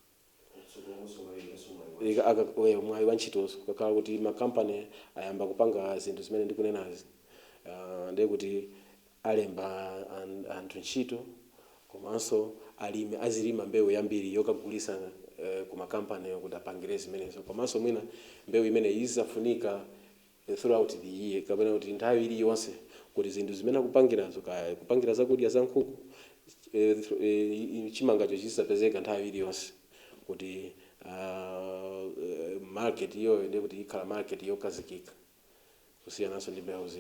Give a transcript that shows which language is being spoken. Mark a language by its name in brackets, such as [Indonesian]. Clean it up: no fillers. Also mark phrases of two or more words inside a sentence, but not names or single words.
[Nyanja] Mwayi wa ntchitozo kakhala kuti makampani ayamba kupanga zinthu zimene ndikunenazi. Ndiye kuti alemba anthu ntchito, komanso azilima mbewu yambiri yokagulisa ku makampani kuti apangire zimenezo. Komanso mwina mbewu imene izafunika [English] throughout the year, [Nyanja] kapena kuti nthawi iliyonse kuti zinthu zimene akupangirazo kupangira zakudya za nkhuku chimangacho chisapezeka nthawi iliyonse kuti market iyo ndiye kuti ikhala market yokazikika kusiyananso ndi mbewu zina.